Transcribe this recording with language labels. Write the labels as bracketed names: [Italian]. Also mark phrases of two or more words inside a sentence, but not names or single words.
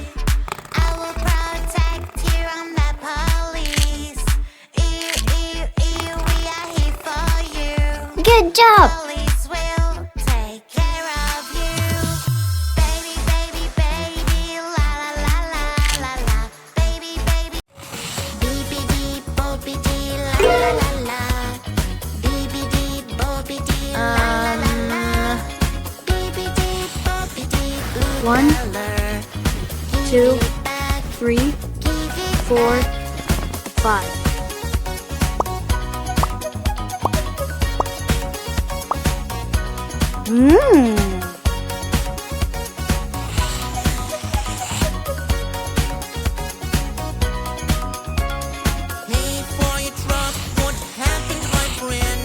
[English] I will protect you, I'm the police. Ew, ew, ew, we are here for you. Good job! Police will take care of you. Baby, baby, baby, la la la la la la. Baby, baby. Beepy deep, boopy dee, la la la la. Beepy deep, boopy dee, la la la la. Beepy deep, boopy dee, ooh, 1, la, la. 2, Back, 3, give it 4, back. 5. Mmm. Hey, for your truck, what happened, my friend?